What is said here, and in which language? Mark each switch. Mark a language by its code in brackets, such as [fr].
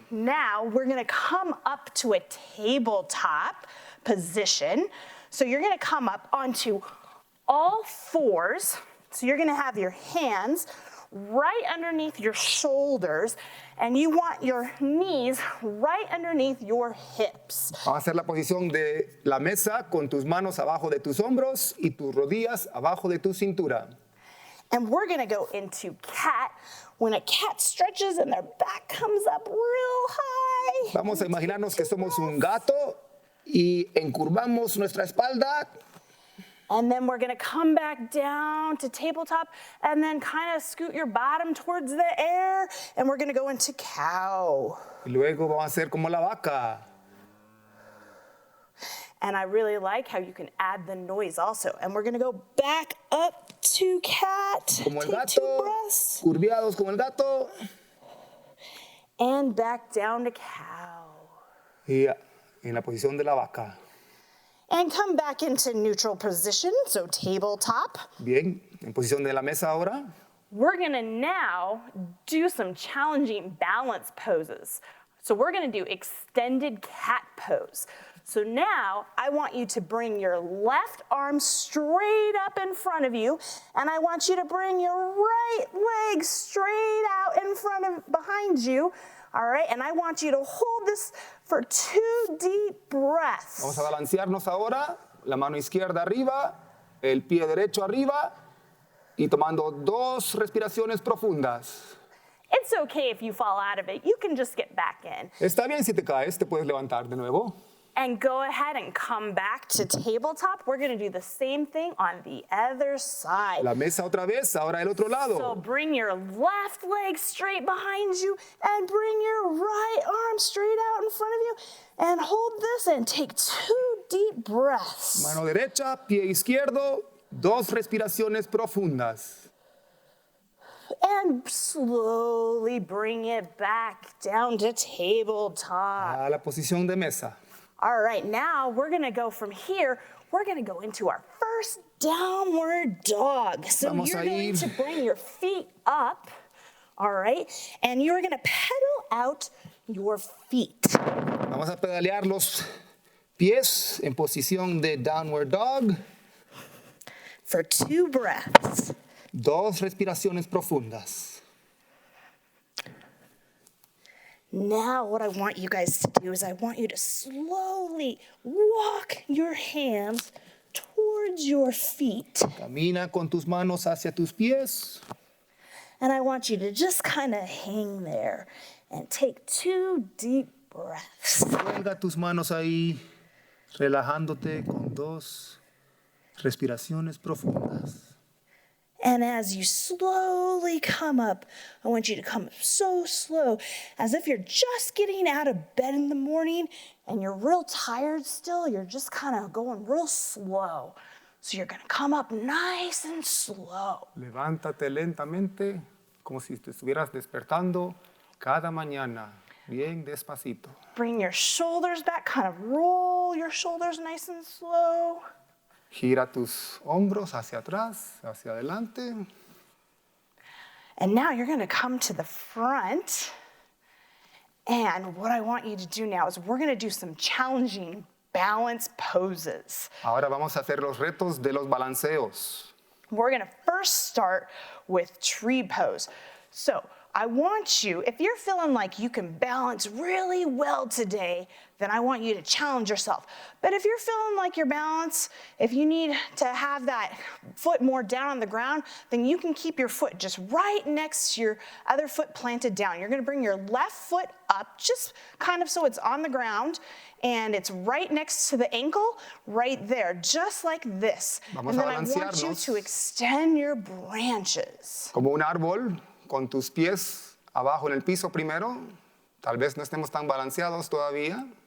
[en] Now we're gonna come up to a tabletop position. So you're gonna come up onto all 4s. So you're gonna have your hands right underneath your shoulders and you want your knees right underneath your hips. [es] Vamos a hacer la posición de la mesa con tus manos abajo de tus hombros y tus rodillas abajo de tu cintura. [en] And we're gonna go into cat. When a cat stretches and their back comes up real high. [es] Vamos a imaginarnos que somos un gato y encurvamos nuestra espalda. [en] And then we're gonna come back down to tabletop and then kind of scoot your bottom towards the air. And we're gonna go into cow. [es] Y luego vamos a hacer como la vaca. [en] And I really like how you can add the noise also. And we're gonna go back up to cat. [es] Como el [en] Take 2 [es] gato, [en] breaths. [es] curviados como el gato. [en] And back down to cow. [es] Y en la posición de la vaca. [en] And come back into neutral position, so tabletop. [es] Bien, en posición de la mesa ahora. [en] We're gonna now do some challenging balance poses. So we're gonna do extended cat pose. So now I want you to bring your left arm straight up in front of you, and I want you to bring your right leg straight out in front of, behind you. All right, and I want you to hold this for 2 deep breaths. [es] Vamos a balancearnos ahora, la mano izquierda arriba, el pie derecho arriba y tomando 2 respiraciones profundas. [en] It's okay if you fall out of it. You can just get back in. [es] Está bien si te caes, te puedes levantar de nuevo. [en] And go ahead and come back to tabletop. We're gonna do the same thing on the other side. [es] La mesa otra vez, ahora el otro [en] So [es] lado. [en] bring your left leg straight behind you and bring your right arm straight out in front of you and hold this and take 2 deep breaths. [es] Mano derecha, pie izquierdo, 2 respiraciones profundas. [en] And slowly bring it back down to tabletop. [es] A la posición de mesa. [en] All right, now we're gonna go from here, we're gonna go into our first downward dog. So [es] Vamos [en] you're [es] a [en] going [es] ir. [en] to bring your feet up, all right? And you're gonna pedal out your feet. [es] Vamos a pedalear los pies en posición de downward dog. [en] For 2 breaths. [es] 2 respiraciones profundas. [en] Now what I want you guys to do is I want you to slowly walk your hands towards your feet. [es] Camina con tus manos hacia tus pies. [en] And I want you to just kind of hang there and take 2 deep breaths. [es] Cuelga tus manos ahí, relajándote con 2 respiraciones profundas. [en] And as you slowly come up, I want you to come up so slow, as if you're just getting out of bed in the morning and you're real tired still. You're just kind of going real slow. So you're going to come up nice and slow. [es] Levántate lentamente, como si te estuvieras despertando cada mañana, bien despacito. [en] Bring your shoulders back, kind of roll your shoulders nice and slow. [es] Gira tus hombros hacia atrás, hacia adelante. [en] And now you're going to come to the front. And what I want you to do now is we're going to do some challenging balance poses. [es] Ahora vamos a hacer los retos de los balanceos. [en] We're going to first start with tree pose. So I want you, if you're feeling like you can balance really well today, then I want you to challenge yourself. But if you're feeling like your balance, if you need to have that foot more down on the ground, then you can keep your foot just right next to your other foot planted down. You're gonna bring your left foot up, just kind of so it's on the ground, and it's right next to the ankle, right there, just like this. [es] Vamos [en] And [es] a [en] then I want you [es] balancearnos. [en] to extend your branches. [es] Como un árbol, con tus pies abajo en el piso primero. Tal vez no estemos tan balanceados todavía.